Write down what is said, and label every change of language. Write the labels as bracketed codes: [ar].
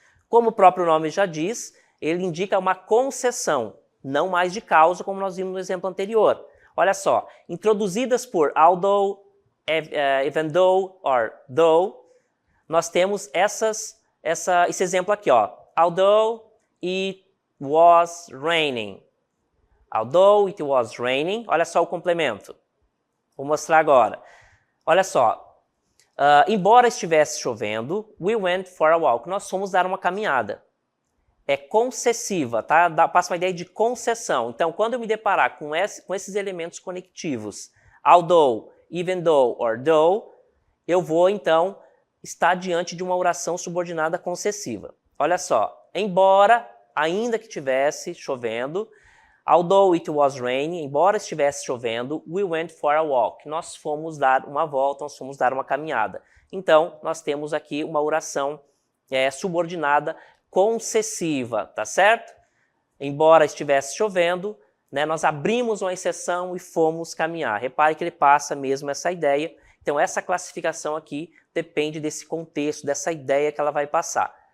[pt] Como o próprio nome já diz, ele indica uma concessão, não mais de causa, como nós vimos no exemplo anterior. Olha só, introduzidas por although, even though or though, nós temos esse exemplo aqui, ó. [en] Although it was raining. Although it was raining, [pt] olha só o complemento. Vou mostrar agora. Olha só, embora estivesse chovendo, [en] we went for a walk. [pt] Nós fomos dar uma caminhada. É concessiva, tá? Passa uma ideia de concessão. Então, quando eu me deparar com esses elementos conectivos, although, even though or though, eu vou, então, estar diante de uma oração subordinada concessiva. Olha só, embora, ainda que estivesse chovendo, [en] although it was raining, [pt] embora estivesse chovendo, [en] we went for a walk. [pt] Nós fomos dar uma volta, nós fomos dar uma caminhada. Então, nós temos aqui uma oração subordinada concessiva, tá certo? Embora estivesse chovendo, nós abrimos uma exceção e fomos caminhar. Repare que ele passa mesmo essa ideia. Então, essa classificação aqui depende desse contexto, dessa ideia que ela vai passar.